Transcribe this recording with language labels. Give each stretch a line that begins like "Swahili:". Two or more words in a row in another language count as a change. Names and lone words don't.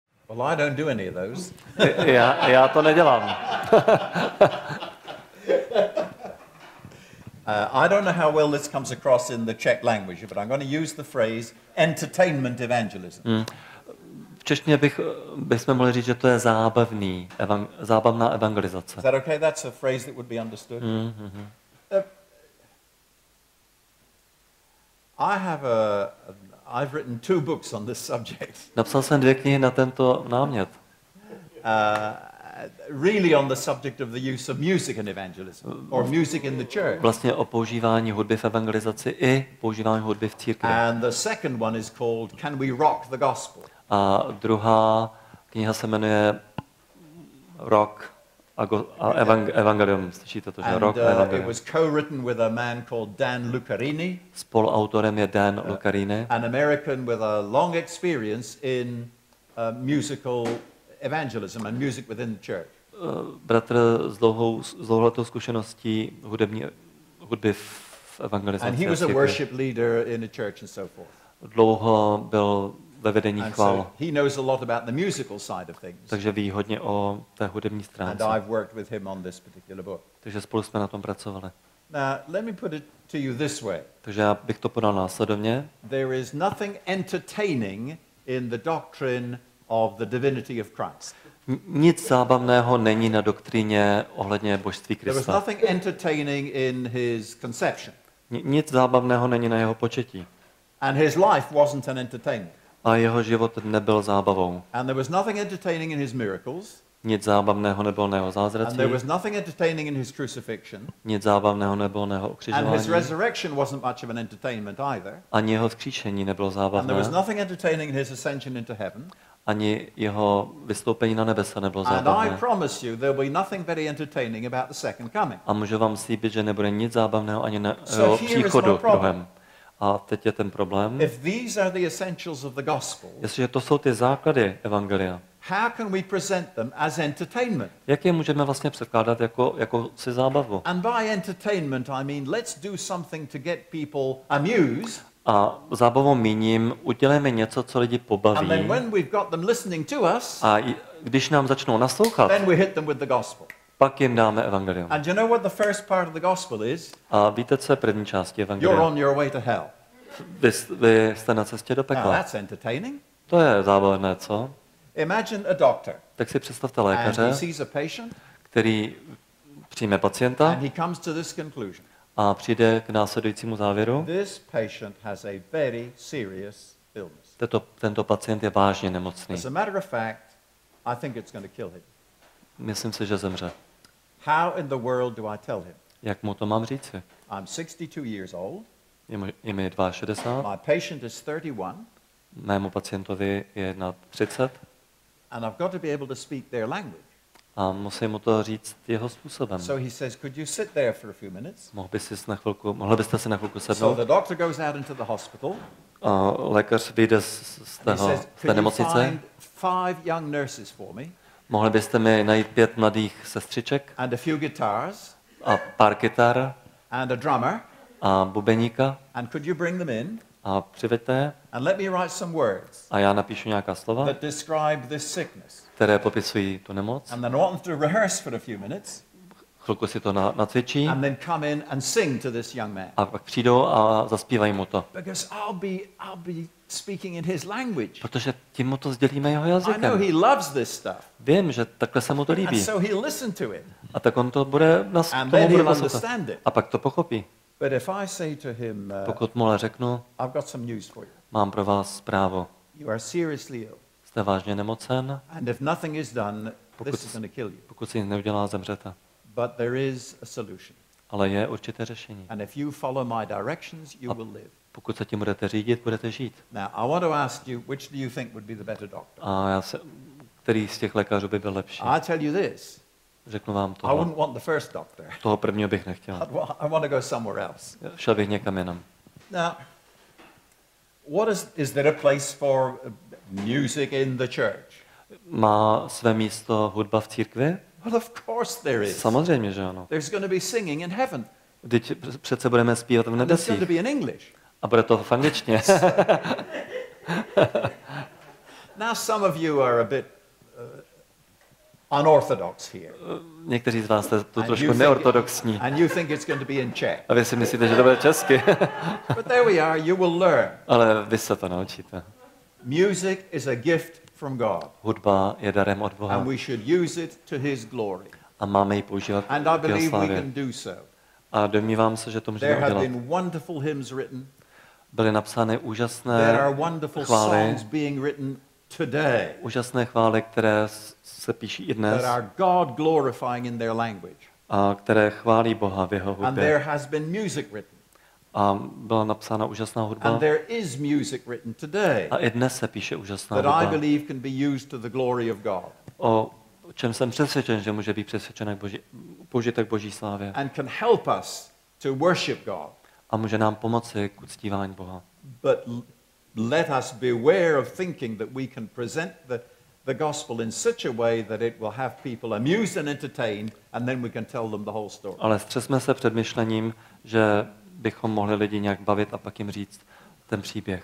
English: Well, I don't do any of those.
Czech: Já to nedělám.
English: I don't know how well this comes across in the Czech language, but I'm going to use the phrase entertainment evangelism.
Czech: V češtině bychom mohli říct, že to je zábavná evangelizace.
English: Is that okay? That's a phrase that would be understood. I've written 2 books on this subject.
Czech: Napsal jsem 2 knihy na tento námět.
English: Really on the subject of the use of music in evangelism, or music in the church.
Czech: Vlastně o používání hudby v evangelizaci i používání hudby v církvi.
English: And the second one is called Can We Rock the Gospel?
Czech: A druhá kniha se jmenuje Rock a Evangelium. Slyšíte to, že Rock a Evangelium.
English: It was co-written with a man called Dan Lucarini.
Czech: Spoluautorem je Dan Lucarini.
English: An American with a long experience in musical evangelism and music within the church.
Czech: Bratr s dlouholetou zkušeností hudby v evangelizaci.
English: And he was a worship leader in a church and so forth.
Czech: Dlouho byl ve vedení chvál.
English: So he knows a lot about the musical side of things.
Czech: Takže ví hodně o té hudební stránce.
English: And I've worked with him on this particular book.
Czech: Takže spolu jsme na tom pracovali.
English: Now, let me put it to you this way.
Czech: Takže já bych to podal následovně.
English: There is nothing entertaining in the doctrine of the divinity of Christ.
Czech: Nic zábavného není na doktríně ohledně božství
English: There was
Czech: Krista.
English: nothing entertaining in his conception.
Czech: Nic zábavného není na jeho početí.
English: And his life wasn't an entertainment.
Czech: A jeho život nebyl zábavou.
English: And there was nothing entertaining in his miracles.
Czech: Nic zábavného nebylo na jeho
English: And there
Czech: zázracích.
English: was nothing entertaining in his crucifixion.
Czech: Nic zábavného nebylo na jeho
English: And his
Czech: ukřižování.
English: resurrection wasn't much of an entertainment either.
Czech: Ani jeho vzkříšení nebylo
English: And there
Czech: zábavné.
English: was nothing entertaining in his ascension into heaven.
Czech: Ani jeho vystoupení na nebesa nebylo
English: And I
Czech: zábavné.
English: promise you there will be nothing very entertaining about the second coming.
Czech: A můžu vám slíbit, že nebude nic zábavného ani na
English: So
Czech: jeho
English: here is my
Czech: příchodu
English: problem.
Czech: druhém. A teď je ten problém.
English: If these are the essentials of the gospel,
Czech: Jestliže to jsou ty základy evangelia,
English: how can we present them as entertainment?
Czech: jak je můžeme vlastně předkládat jako si zábavu?
English: And by entertainment I mean let's do something to get people amused.
Czech: A zábavou míním, udělejme něco, co lidi
English: And then
Czech: pobaví.
English: when we've got them listening to us,
Czech: A když nám začnou naslouchat,
English: then we hit them with the gospel.
Czech: pak jim dáme evangelium.
English: And you know what the first part of the gospel is?
Czech: A víte, co je první části
English: You're
Czech: evangelia?
English: on your way to hell.
Czech: Vy jste na cestě do
English: Now
Czech: pekla.
English: that's entertaining.
Czech: To je zábavné, co?
English: Imagine a doctor
Czech: Tak si představte
English: and he
Czech: lékaře,
English: sees a patient
Czech: který přijme pacienta
English: and he comes to this conclusion.
Czech: a přijde k následujícímu závěru.
English: This patient has a very serious illness.
Czech: Tento pacient je vážně nemocný.
English: As a matter of fact, I think it's going to kill him.
Czech: Myslím si, že zemře.
English: How in the world do I tell him?
Czech: Jak mu to mám říci?
English: I'm 62 years old.
Czech: Je mi 62,
English: My patient is 31.
Czech: mému pacientovi je 31
English: And I've got to be able to speak their language.
Czech: a musím mu to říct jeho způsobem.
English: So he says, could you sit there for a few minutes?
Czech: Mohli byste si na chvilku
English: So
Czech: sednout?
English: the doctor goes out into the hospital.
Czech: A lékař vyjde z
English: He says,
Czech: té
English: could you
Czech: nemocnice.
English: find 5 young nurses for me
Czech: Mohli byste mi najít 5 mladých sestřiček
English: and a few guitars
Czech: a pár kytar
English: and a drummer,
Czech: a bubeníka
English: and could you bring them in
Czech: a přiveďte je
English: and let me write some words
Czech: a já napíšu nějaká slova,
English: that describe this sickness?
Czech: které popisují tu nemoc.
English: And then I want them to rehearse for a few minutes
Czech: Chvilku si to nacvičí
English: and then come in and sing to this young man.
Czech: a pak přijdou a zaspívají mu to.
English: Because I'll be speaking in his language.
Czech: Protože tím mu to sdělíme jeho
English: I know
Czech: jazykem.
English: he loves this stuff.
Czech: Vím, že takhle se mu to
English: And
Czech: líbí.
English: so he'll listen to it.
Czech: A tak on to bude
English: And
Czech: tomu
English: then
Czech: bude
English: he'll
Czech: naslouchat.
English: understand it.
Czech: A pak to pochopí.
English: But if I say to him,
Czech: Pokud mu ale řeknu,
English: I've got some news for you.
Czech: mám pro vás zprávu.
English: You are seriously ill.
Czech: Jste vážně nemocen,
English: And if nothing is done, this is going to kill you.
Czech: pokud si nic neudělá, zemřete.
English: But there is a solution.
Czech: Ale je určité řešení.
English: And if you follow my directions, you will live.
Czech: Pokud se tím budete řídit, budete žít.
English: Now, I want to ask you, which do you think would be the better doctor?
Czech: A který z těch lékařů by byl lepší?
English: I tell you this.
Czech: Řeknu vám
English: I wouldn't
Czech: toho.
English: want the first doctor.
Czech: Toho prvního bych nechtěl.
English: I want to go somewhere else.
Czech: Šel bych někam jinam.
English: Now, what is there a place for music in the church?
Czech: Má své místo hudba v církvi?
English: Well, of course there is.
Czech: Samozřejmě, že ano.
English: There's going to be singing in heaven.
Czech: Teď přece budeme zpívat v
English: And it's going
Czech: nebesích.
English: to be in English.
Czech: A bude to v angličtině.
English: Now, some of you are a bit unorthodox here.
Czech: Někteří z vás jste tu
English: And
Czech: trošku
English: you think-
Czech: neortodoxní.
English: And you think it's going to be in Czech.
Czech: A vy si myslíte, že to bude česky.
English: But there we are, you will learn.
Czech: Ale vy se to naučíte.
English: Music is a gift from God,
Czech: Hudba je darem od Boha
English: and we should use it to his glory.
Czech: a máme ji používat
English: And I
Czech: k jeho
English: believe we
Czech: slávě.
English: can do so.
Czech: A domnívám se, že to
English: There
Czech: můžeme
English: have
Czech: udělat.
English: been wonderful hymns written.
Czech: Byly napsány
English: There
Czech: úžasné
English: are wonderful
Czech: chvály,
English: songs being written today
Czech: úžasné chvály, které se píší i dnes
English: that are God glorifying in their language.
Czech: a které chválí Boha v jeho
English: And there
Czech: hudbě.
English: has been music written.
Czech: A byla napsána úžasná
English: And
Czech: hudba
English: there is music written today
Czech: a i dnes se píše úžasná
English: that I
Czech: hudba.
English: believe can be used to the glory of God
Czech: O čem jsem přesvědčen, že může být přesvědčen použitek Boží slávě
English: and can help us to worship God.
Czech: a může nám pomoci k uctívání Boha.
English: But let us beware of thinking that we can present the gospel in such a way that it will have people amused and entertained, and then we can tell them the whole story.
Czech: Ale střesme se před myšlením, že bychom mohli lidi nějak bavit a pak jim říct ten příběh.